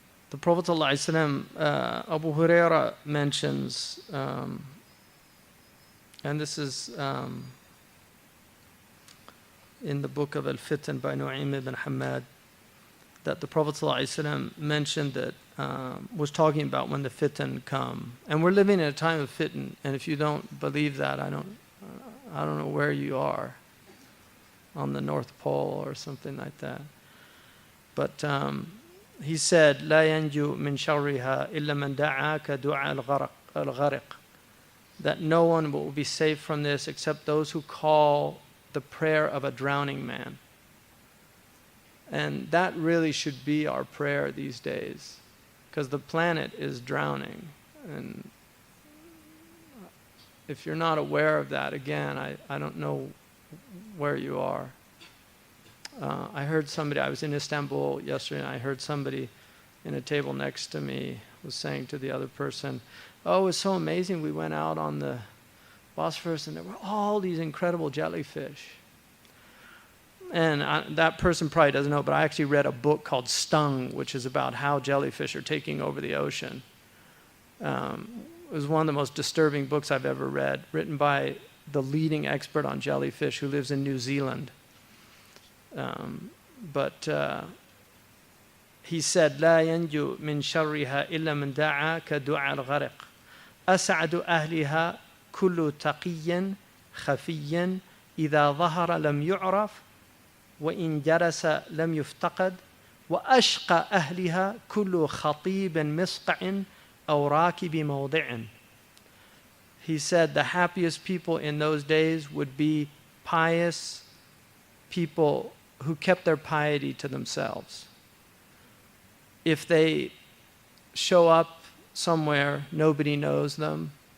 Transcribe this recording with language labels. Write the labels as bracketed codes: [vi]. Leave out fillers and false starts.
[en] The Prophet ﷺ, Abu Huraira mentions, and this is in the book of Al-Fitan by Nu'aym ibn Hamad, that the Prophet ﷺ mentioned that, was talking about when the fitan come. And we're living in a time of fitan, and if you don't believe that, I don't know where you are, on the North Pole or something like that. But he said, [ar] لا ينجو من شرها إلا من دعا كدعاء الغرق. [en] That no one will be safe from this except those who call the prayer of a drowning man. And that really should be our prayer these days, because the planet is drowning. And if you're not aware of that, again, I don't know where you are. I heard somebody, I was in Istanbul yesterday, and I heard somebody in a table next to me was saying to the other person, oh, it was so amazing, we went out on the Bosphorus and there were all these incredible jellyfish. And that person probably doesn't know, but I actually read a book called Stung, which is about how jellyfish are taking over the ocean. It was one of the most disturbing books I've ever read, written by the leading expert on jellyfish who lives in New Zealand. [ar] But he said, لا ينجو من شرها إلا من دعا كدعاء الغرق. أسعد أهلها كل تقي خفي إذا ظهر لم يعرف وإن جلس لم يفتقد وأشقى أهلها كل خطيب مسقع أو راكب موضع. [en] He said the happiest people in those days would be pious people who kept their piety to themselves. If they show up somewhere, nobody knows them.